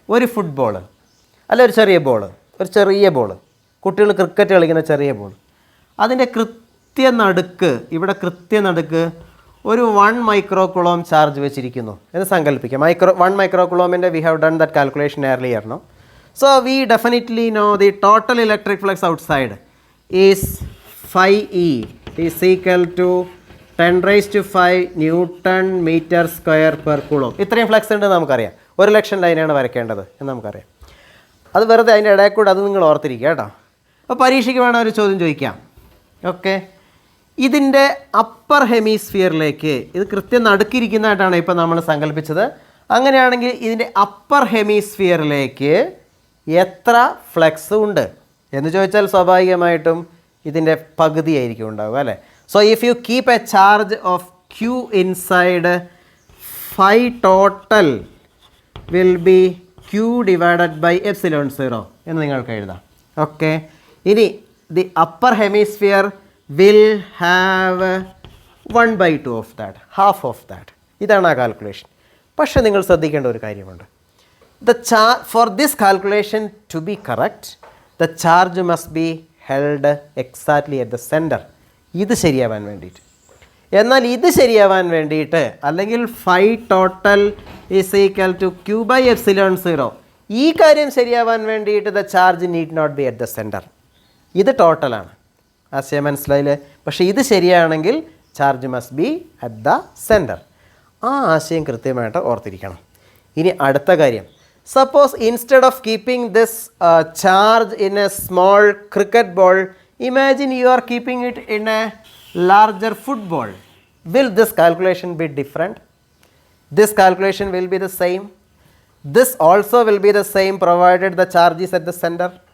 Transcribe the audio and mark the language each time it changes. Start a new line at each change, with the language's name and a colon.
Malayalam: ഒരു ഫുട്ബോൾ, അല്ല ഒരു ചെറിയ ബോൾ, കുട്ടികൾ ക്രിക്കറ്റ് കളിക്കുന്ന ചെറിയ ബോൾ, അതിൻ്റെ കൃത്യനടുക്ക്, ഇവിടെ കൃത്യനടുക്ക് ഒരു 1 മൈക്രോകുളോം ചാർജ് വെച്ചിരിക്കുന്നു എന്ന് സങ്കല്പിക്കാം.
English: 1 മൈക്രോകുളോമിൻ്റെ we have done that calculation earlier, no? So we definitely know the total electric flux outside is 5E is equal to 10⁵ Newton meter square per coulomb.
Malayalam: ഇത്രയും ഫ്ലക്സ് ഉണ്ട് നമുക്കറിയാം. 1,00,000 ലൈനാണ് വരയ്ക്കേണ്ടത് എന്ന് നമുക്കറിയാം. അത് വെറുതെ അതിൻ്റെ ഇടയിൽ കൂടെ അത് നിങ്ങൾ ഓർത്തിരിക്കുക കേട്ടോ. അപ്പോൾ പരീക്ഷയ്ക്ക് വേണം ഒരു ചോദ്യം ചോദിക്കാം. ഓക്കെ, ഇതിൻ്റെ അപ്പർ ഹെമിസ്ഫിയറിലേക്ക്, ഇത് കൃത്യം നടുക്കിരിക്കുന്നതായിട്ടാണ് ഇപ്പോൾ നമ്മൾ സങ്കല്പിച്ചത്. അങ്ങനെയാണെങ്കിൽ ഇതിൻ്റെ അപ്പർ ഹെമിസ്ഫിയറിലേക്ക് എത്ര ഫ്ലക്സ് ഉണ്ട് എന്ന് ചോദിച്ചാൽ സ്വാഭാവികമായിട്ടും ഇതിൻ്റെ പകുതിയായിരിക്കും ഉണ്ടാവുക, അല്ലേ?
English: so if you keep a charge of Q inside, phi total will be Q divided by ε0
Malayalam: എന്ന് നിങ്ങൾക്ക് എഴുതാം.
English: Okay, ഇനി the upper hemisphere will have 1/2 of that, half of that.
Malayalam: ഇതാണ് ആ കാൽക്കുലേഷൻ. പക്ഷേ നിങ്ങൾ ശ്രദ്ധിക്കേണ്ട ഒരു കാര്യമുണ്ട്.
English: For this calculation to be correct, the charge must be held exactly at the center.
Malayalam: ഇത് ശരിയാവാൻ വേണ്ടിയിട്ട് എന്നാൽ ഇത് ശരിയാവാൻ വേണ്ടിയിട്ട് അല്ലെങ്കിൽ
English: phi total is equal to Q by epsilon 0,
Malayalam: ഈ കാര്യം ശരിയാവാൻ വേണ്ടിയിട്ട്
English: The charge need not be at the centre.
Malayalam: ഇത് ടോട്ടലാണ്, ആശയം മനസ്സിലായില്ലേ? പക്ഷേ ഇത് ശരിയാണെങ്കിൽ
English: Charge must be at the centre.
Malayalam: ആ ആശയം കൃത്യമായിട്ട് ഓർത്തിരിക്കണം. ഇനി അടുത്ത കാര്യം,
English: Suppose instead of keeping this charge in a small cricket ball, imagine you are keeping it in a larger football. Will this calculation be different? This calculation will be the same. This also will be the same provided the charge is at the center.